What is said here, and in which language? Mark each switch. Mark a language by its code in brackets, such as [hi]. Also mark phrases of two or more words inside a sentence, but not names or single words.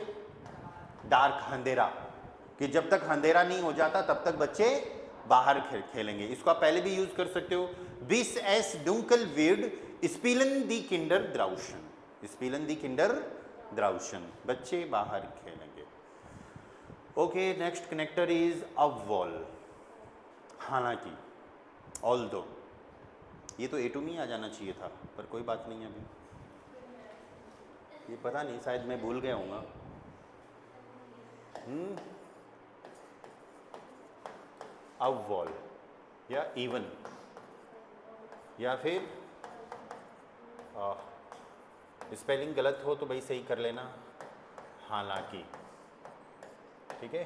[hi] डार्क, अंधेरा, कि जब तक अंधेरा नहीं हो जाता तब तक बच्चे बाहर खेलेंगे। इसको आप पहले भी यूज कर सकते हो। [de] bis es dunkel wird spielen die Kinder draußen, spielen die Kinder draußen, [hi] बच्चे बाहर खेलेंगे। ओके, [en] next connector is [hi] अवॉल। हालांकि, ऑल्दो, ये तो A2 में ही आ जाना चाहिए था, पर कोई बात नहीं है अभी, ये पता नहीं शायद मैं भूल गया हूँगा। अवॉल या इवन, या फिर स्पेलिंग गलत हो तो भाई सही कर लेना, हालांकि, ठीक है।